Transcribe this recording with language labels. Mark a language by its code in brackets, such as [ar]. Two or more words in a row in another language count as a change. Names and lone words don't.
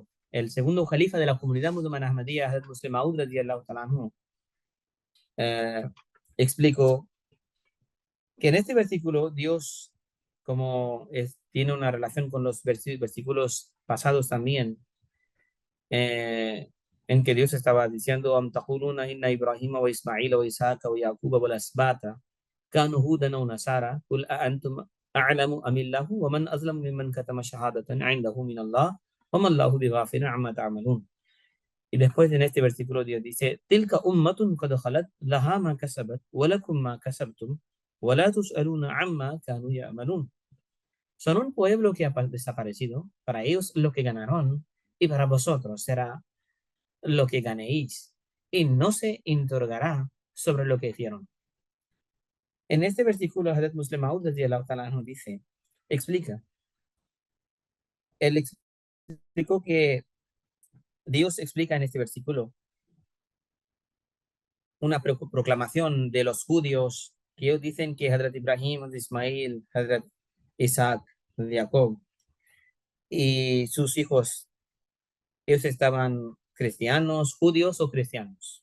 [es] El segundo califa de la comunidad musulmana Ahmadiyya, Hazrat Muslim Maud [ar] رضي الله تعالى عنه, [es] explicó que en este versículo Dios, tiene una relación con los versículos pasados también, eh, en que Dios estaba diciendo: [ar] أم تقولون إن إبراهيم وإسماعيل وإسحاق ويعقوب والأسباط كانوا هودا أو نصارى قل أأنتم أعلم أم الله ومن أظلم ممن كتم شهادة عنده من الله وما الله بغافل عما تعملون. [es] Y después en este versículo Dios dice: [ar] تلك أمة قد خلت لها ما كسبت ولكم ما كسبتم ولا تسألون عما كانوا يعملون. [es] Son un pueblo que ha desaparecido, para ellos lo que ganaron, y para vosotros será lo que ganéis, y no se interrogará sobre lo que hicieron. En este versículo, Hadith Muslim Maud nos dice, él explicó que Dios explica en este versículo una proclamación de los judíos, que ellos dicen que Hadrat Ibrahim, Hadrat Ismail, Hadrat Isaac, Jacob y sus hijos, ellos estaban cristianos, judíos o cristianos.